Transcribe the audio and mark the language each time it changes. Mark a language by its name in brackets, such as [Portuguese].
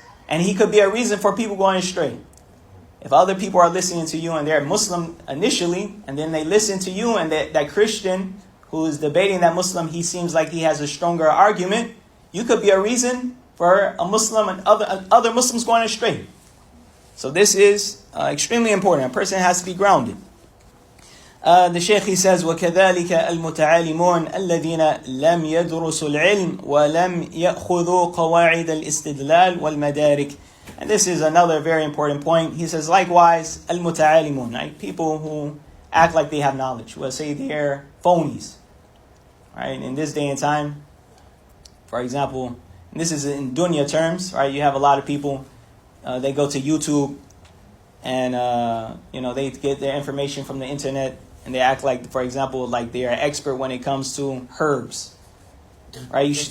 [English] And he could be a reason for people going astray. If other people are listening to you and they're Muslim initially, and then they listen to you, and that Christian who is debating that Muslim, he seems like he has a stronger argument, you could be a reason for a Muslim and other Muslims going astray. So this is extremely important. A person has to be grounded. The Shaykh, he says, [Arabic] وَكَذَلِكَ الْمُتَعَالِمُونَ الَّذِينَ لَمْ يَدْرُسُوا الْعِلْمِ وَلَمْ يَأْخُذُوا قَوَاعِدَ الْإِسْتِدْلَالِ وَالْمَدَارِكِ. [English] And this is another very important point. He says, likewise, al-muta'alimun, right? People who act like they have knowledge. We'll say they're phonies. Right? In this day and time, for example, and this is in dunya terms, right? You have a lot of people, they go to YouTube and, they get their information from the internet, and they act like, for example, like they are expert when it comes to herbs. Right?